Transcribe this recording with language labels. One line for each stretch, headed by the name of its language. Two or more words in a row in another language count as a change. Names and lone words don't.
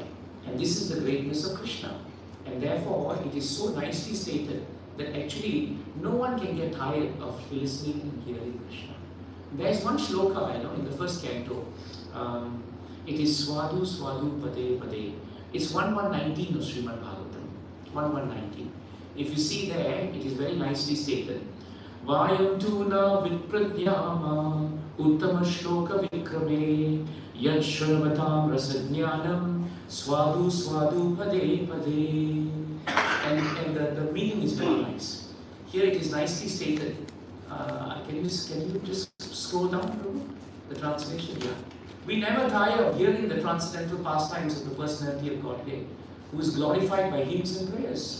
English: And this is the greatness of Krishna. And therefore, it is so nicely stated that actually no one can get tired of listening and hearing Krishna. There is one shloka, in the first canto. It is
Sanskrit: स्वादु स्वादु पदे पदे.
English: It's 1119 of Srimad Bhagavatam. 1119. If you see there, it is very nicely stated.
Sanskrit: वयं तु न वितृप्याम उत्तम श्लोक विक्रमे यत् शृण्वतां रसज्ञानां स्वादु स्वादु पदे पदे.
English: And the meaning is very nice. Here it is nicely stated. Can you just scroll down, Prabhu? The translation, yeah. We never tire of hearing the transcendental pastimes of the personality of Godhead, who is glorified by hymns and prayers.